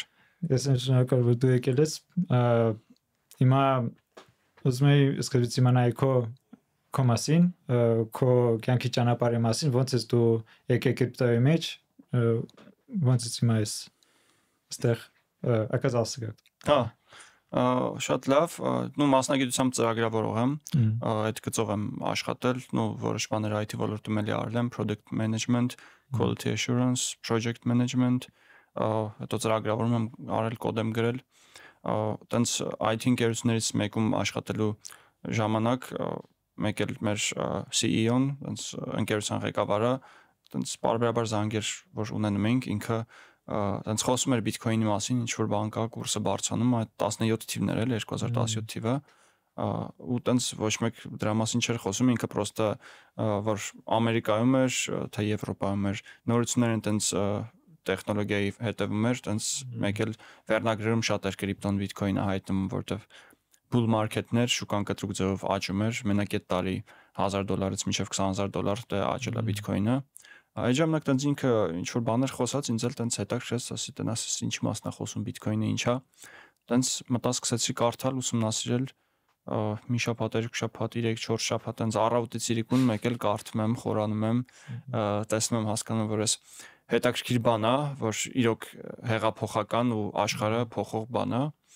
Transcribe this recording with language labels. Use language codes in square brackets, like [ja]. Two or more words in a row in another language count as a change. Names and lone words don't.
[hy] Ես եմ շնորհակալ որ դու եկել ես։ Հիմա ուզում եմ սկսած իմանալ քո մասին, քո կյանքի ճանապարհի մասին, ոնց ես դու եկել կրիպտոյի մեջ, ոնց ես հիմա ես այստեղ [ru] оказался как-то։ [hy] Շատ լավ, մասնագիտությամբ ծրագրավորող եմ, այդ գծով եմ աշխատել, որոշ բաներ IT ոլորտում էլի արել եմ, [en] product management, quality assurance, project management, [hy] հետո ծրագրավորում եմ արել, կոդ եմ գրել, տենց IT ընկերություններից մեկում աշխատելու ժամանակ մեկ էլ մեր CEO-ն, տենց ընկերության ղեկավարը, տենց բարբերաբար զանգեր, որ ունենում ենք, ինքը տենց խոսում էր Bitcoin-ի մասին, ինչ որ բան կա, կուրսը բարձրանում, այդ 17 թիվներ էլ 2017 թիվը, ու տենց ոչ մեկ դրա մասին չէր խոսում, ինքը պրոստը որ Ամերիկայում էր, թե Եվրոպայում էր, նորություններ են տենց տեխնոլոգիայի հետևում էր, տենց մեկ էլ վերնագրերում շատ էր կրիպտոն Bitcoin-ը հայտնում, որտեվ [en] bull market- [hy] ներ շուկան կտրուկ ձևով աճում էր, մենակ այդ տարի $1,000-ից մինչև $20,000 դե աճել է Bitcoin-ը։ Այդ ժամանակ տենց ինքը ինչ որ բաներ խոսած, ինձ էլ տենց հետաքրքրեց, ասի տնաս ինչ մասն է խոսում Bitcoin-ը ինչա։ Տենց մտա սկսեցի կարդալ, ուսումնասիրել, մի շաբաթ, երկու շաբաթ, 3-4 շաբաթ տենց առավոտից իրիկուն մեկ էլ կարդում եմ, խորանում եմ, տեսնում եմ, հասկանում որ էս հետաքրքիր բան է, որ իրոք հեղափոխական ու աշխարհը փոխող բան է,